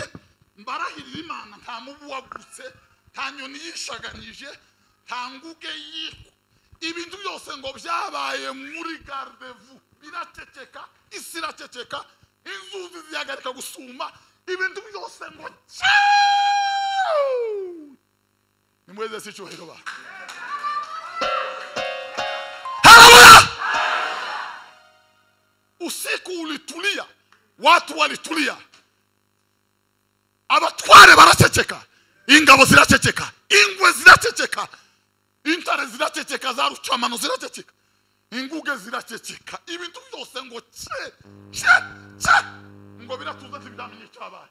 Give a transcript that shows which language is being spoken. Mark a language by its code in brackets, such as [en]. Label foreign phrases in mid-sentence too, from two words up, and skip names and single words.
[rw] Mbarahirira Imana nta mubu wagutse, nta nyoni yishaganyije, nta nguge yiko. Ibintu byose ngo byabaye muri garde-vous. Biraceceka, isi iraceceka, inzuzi zihagarika gusuma, ibintu byose ngo nimweze si cyuhiro ba. [sw] Usiku ulitulia, watu walitulia. [rw] Abatware baraceceka, ingabo ziraceceka, ingwe ziraceceka, intare ziraceceka, za rucamano ziraceceka, inguge ziraceceka, ibintu byose ngo ngo biratuza ntibamenye cyabaye.